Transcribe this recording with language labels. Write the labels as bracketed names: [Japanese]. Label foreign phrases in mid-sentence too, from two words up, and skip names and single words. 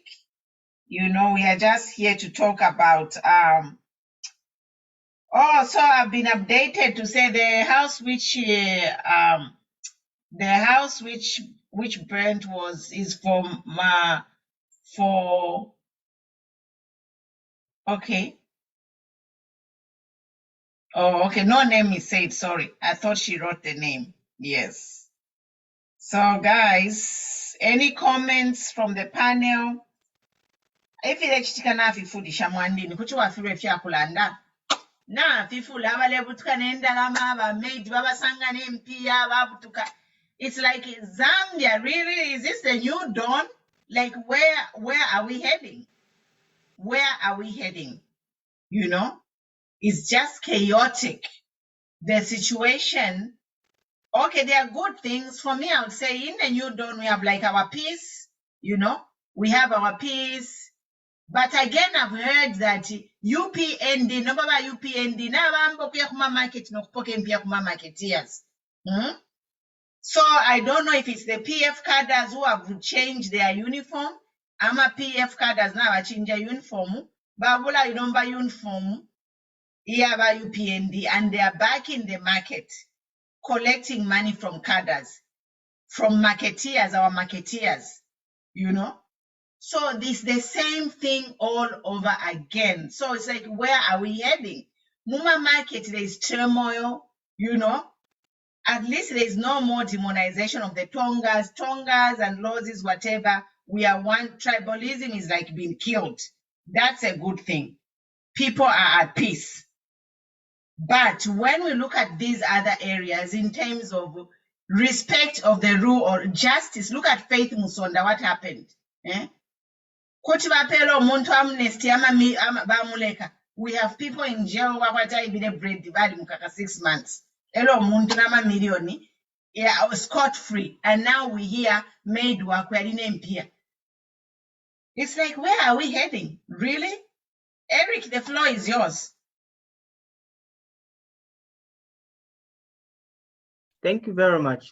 [English] You know, we are just here to talk about so I've been updated to say the house which burnt is for okay. Oh, okay. No name is said. Sorry. I thought she wrote the name. Yes. So guys, any comments from the panel? [Bemba] If chitikana afifudisha mwandini kuti wafirwe fyakulanda na afifula abalebutuka n'endalama abamaidi babasanga n'empiya babutuka. [English] It's like Zambia, really? Is this the new dawn? Like where are we heading? Where are we heading? You know, it's just chaotic. The situation. Okay, there are good things. For me, I would say in the new dawn, we have like our peace, you know, we have our peace. But again, I've heard that [Bemba] UPND, no baba UPND, na bambo kuya kuma market, no kupoke mpia kuma marketeers. [English] So I don't know if it's the PF cadres who have changed their uniform. Ama PF cadres now have changed their uniform. [Bemba] Babula inomba uniform. Iyaba UPND, [English] and they are back in the market, collecting money from cadres, from marketeers, our marketeers, you know. So this the same thing all over again. So it's like, where are we heading? Muma market, there is turmoil, you know. at least there is no more demonization of the Tongas. Tongas and Lozis, whatever. We are one. Tribalism is like being killed. That's a good thing. People are at peace. But when we look at these other areas in terms of respect of the rule or justice, look at Faith Musonda, what happened? [Bemba] Kuti vapela umuntu amnesty bamuleka. [English] We have people in jail [Bemba] wakwataibire bread bali mukaka [English] 6 months. [Bemba] Elo umuntu nama-million, [English] yeah, I was scot free, and now we hear made work MP. It's like, where are we heading? Really? Eric, the floor is yours. Thank you very much.